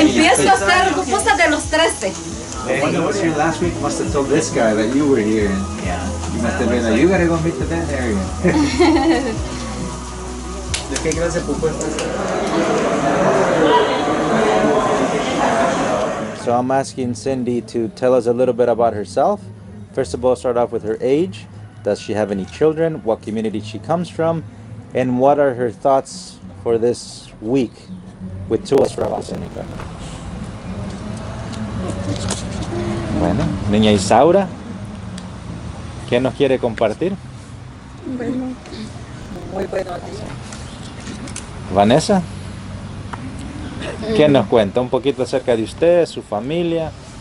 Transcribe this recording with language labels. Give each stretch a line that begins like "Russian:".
Spanish: Empiezo a hacer pupusas de los 13.
English: The one that was here last week must have told this guy that you were here. And yeah, you must have been like, you gotta go meet to that area.
Spanish: ¿De qué clase de pupusa?
English: So I'm asking Cindy to tell us a little bit about herself. First of all, start off with her age. Does she have any children? What community she comes from? And what are her thoughts for this week with Tools for Opportunity?
Spanish: Bueno, niña Isaura, ¿qué nos quiere compartir? Bueno, muy buenos días. Vanessa, ¿qué nos cuenta? Un poquito acerca de usted, su familia.